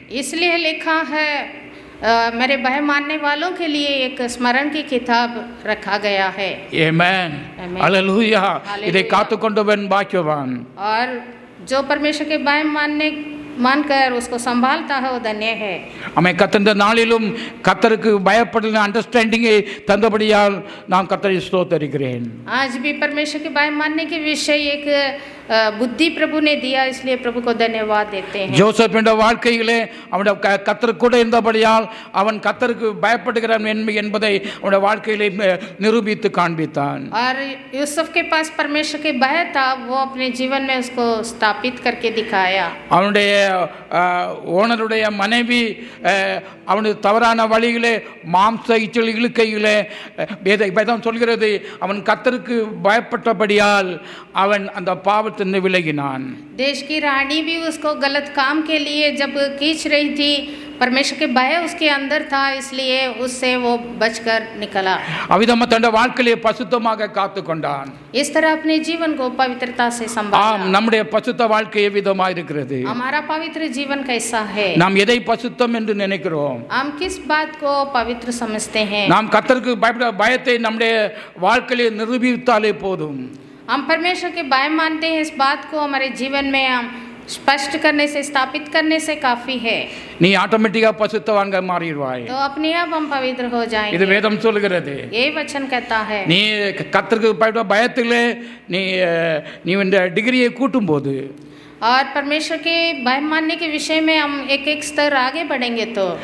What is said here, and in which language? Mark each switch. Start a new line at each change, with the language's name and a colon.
Hindi: इसलिए लिखा है मेरे भय मानने वालों के लिए एक स्मरण की किताब रखा गया है। आमेन. हालेलुया.
Tamil: இதை காத்துக்கொண்டவன் பாக்கியவான்.
Hindi: और जो परमेश्वर के भय मानकर उसको संभालता है वो धन्य है। हमें
Tamil: கர்த்தர் நாளிலும் கர்த்தருக்கு பயப்படுகிற அண்டர்ஸ்டாண்டிங்கை தந்தபடியால் நான் கர்த்தரை ஸ்தோத்திரிக்கிறேன்.
Hindi: आज भी परमेश्वर के भय मानने के विषय एक बुद्धि प्रभु ने दिया, इसलिए प्रभु को धन्यवाद देते हैं।
Tamil: ஜோசப்பின் வாழ்க்கையிலே அவனுடைய கர்த்தர் கூட இருந்தபடியால் அவன் கர்த்தருக்கு பயப்படுகிறான் என்பதை அவனுடைய வாழ்க்கையிலே நிரூபித்து காண்பித்தான்.
Hindi: और यूसुफ के पास परमेश्वर के भय था, वो अपने जीवन में उसको स्थापित करके दिखाया।
Tamil: அவனுடைய ஓனருடைய மனைவி அவனுடைய தவறான வழியிலே மாம்ச இச்சல் இழுக்கையிலே வேதம் சொல்கிறது அவன் கர்த்தருக்கு பயப்பட்டபடியால் அவன் அந்த பாவத்தின் விலகினான்.
Hindi: देश की रानी भी उसको गलत काम के लिए जब खींच रही थी परमेश्वर के भय उसके अंदर था, इसलिए उससे वो बचकर निकला।
Tamil: அவ்விதமா தன்னுடைய வாழ்க்கையை பசுத்தமாக காத்து கொண்டான்.
Hindi: इस तरह अपने जीवन को पवित्रता से संभाला।
Tamil: நம்முடைய பசுத்த வாழ்க்கை எவ்விதமா இருக்கிறது?
Hindi: हमारा पवित्र जीवन कैसा है?
Tamil: நாம் எதை பசுத்தம் என்று நினைக்கிறோம்?
Hindi: हम किस बात को पवित्र समझते हैं?
Tamil: நாம் கர்த்தருக்கு பயத்தை நம்முடைய வாழ்க்கையிலே நிரூபித்தாலே போதும்.
Hindi: हम परमेश्वर के भय मानते हैं, इस बात को हमारे जीवन में हम स्पष्ट करने से, स्थापित करने से काफी है।
Tamil: நீ ஆட்டோமேட்டிக்கா பசுத்தவான்க மாறிடுவாய்.
Hindi: तो अपने आप हम पवित्र हो
Tamil: இது
Hindi: जाएंगे।
Tamil: வேதம் சொல்கிறது.
Hindi: ये वचन कहता है।
Tamil: நீ கர்த்தருக்கு பயத்திலே நீ நீ இந்த டிகிரியை கூட்டும்போது,
Hindi: और परमेश्वर के भय मानने के विषय में हम एक एक स्तर आगे बढ़ेंगे तो